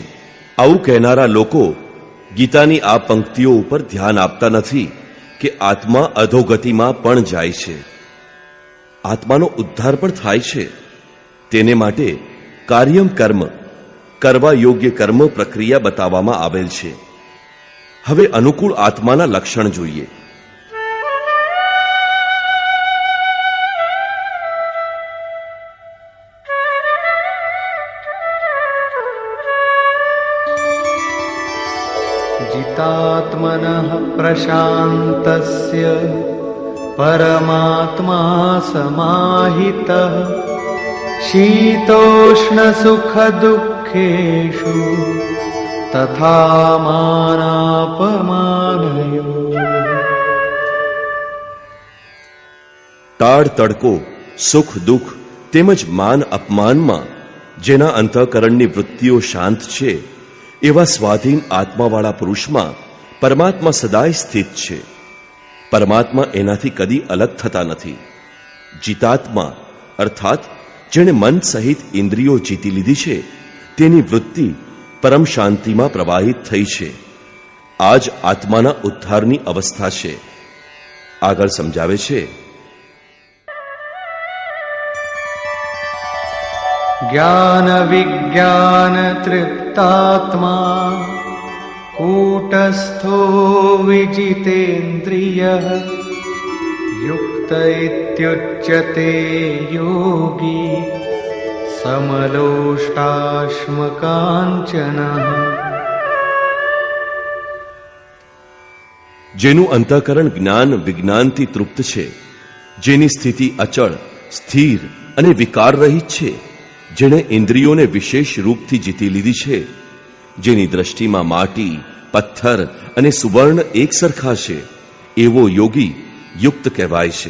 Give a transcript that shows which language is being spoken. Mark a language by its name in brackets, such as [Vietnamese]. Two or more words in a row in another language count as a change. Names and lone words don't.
[Gujarati] આવું કહેનારા લોકો ગીતાની આ પંક્તિઓ ઉપર ધ્યાન આપતા નથી કે આત્મા અધોગતિમાં પણ જાય છે, આત્માનો ઉદ્ધાર પણ થાય છે. તેને માટે [Sanskrit] कार्यम् कर्म, [Gujarati] કરવા યોગ્ય કર્મ પ્રક્રિયા બતાવવામાં આવેલ છે. હવે અનુકૂળ આત્માના લક્ષણ જોઈએ. [Sanskrit] जितात्मनः प्रशान्तस्य परमात्मा समाहितः शीतोष्णसुखदुःखेषु तथा मानापमानयोः. [Gujarati] ટાળ તડકો, સુખ દુઃખ તેમજ માન અપમાનમાં જેના અંતઃકરણની વૃત્તિઓ શાંત છે એવા સ્વાધીન આત્માવાળા પુરુષમાં પરમાત્મા સદાય સ્થિત છે. પરમાત્મા એનાથી કદી અલગ થતા નથી. જીતાત્મા અર્થાત જેણે મન સહિત ઇન્દ્રિયો જીતી લીધી છે તેની વૃત્તિ પરમ શાંતિમાં પ્રવાહિત થઈ છે. આ જ આત્માના ઉદ્ધારની અવસ્થા છે. આગળ સમજાવે છે, [Sanskrit] ज्ञान विज्ञान तृप्तात्मा कूटस्थो विजितेन्द्रियः युक्त इत्युच्यते योगी समलोष्टाश्मकाञ्चनः. [Gujarati] જેનું અંતઃકરણ જ્ઞાન વિજ્ઞાનથી તૃપ્ત છે, જેની સ્થિતિ અચળ, સ્થિર અને વિકાર રહિત છે, જેણે ઇન્દ્રિયોને વિશેષ રૂપથી જીતી લીધી છે, જેની દ્રષ્ટિમાં માટી, પથ્થર અને સુવર્ણ એક સરખા છે, એવો યોગી યુક્ત કહેવાય છે.